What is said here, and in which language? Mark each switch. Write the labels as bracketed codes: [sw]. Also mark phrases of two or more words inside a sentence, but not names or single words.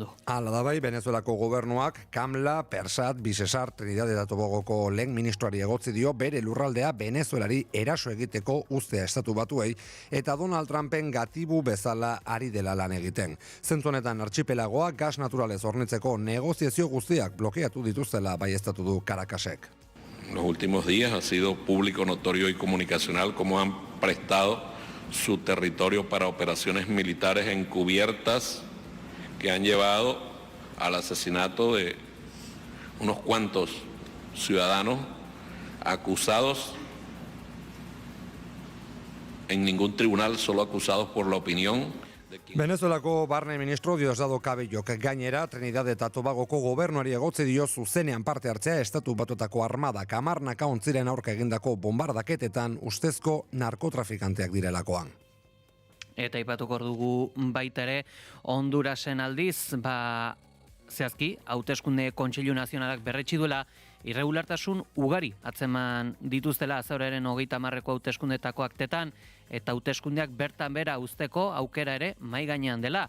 [eu] Hala da bai, Venezuelako gobernuak Kamla, Persat, Bisesar, Trinidad eta Tobagoko lehen ministroari egotzi dio bere lurraldea Venezuelari eraso egiteko uztea estatu batuei eta Donald Trumpen gatibu bezala ari dela lan egiten. Zentzu honetan archipelagoa gas naturalez hornitzeko negoziazio guztiak blokeatu dituztela baieztatu du Caracasek. [es] Los últimos días ha sido público, notorio y comunicacional cómo han prestado su territorio para operaciones militares encubiertas que han llevado al asesinato de unos cuantos ciudadanos acusados en ningún tribunal, solo acusados por la opinión. [eu] Venezuelako barne ministro Diosdado Cabellok gainera Trinidad eta Tobagoko gobernuari egotzi dio zuzenean parte hartzea estatu batuetako armadak hamarnaka ontziren aurka egindako bombardaketetan ustezko narkotrafikanteak direlakoan. Eta aipatuko dugu baita ere Hondurasen aldiz, zehazki, hauteskunde Kontseilu Nazionalak berretsi duela irregulartasun ugari atzeman dituztela azaroaren 30ko hauteskundetako aktetan eta hauteskundeak bertan bera uzteko aukera ere mahai gainean dela.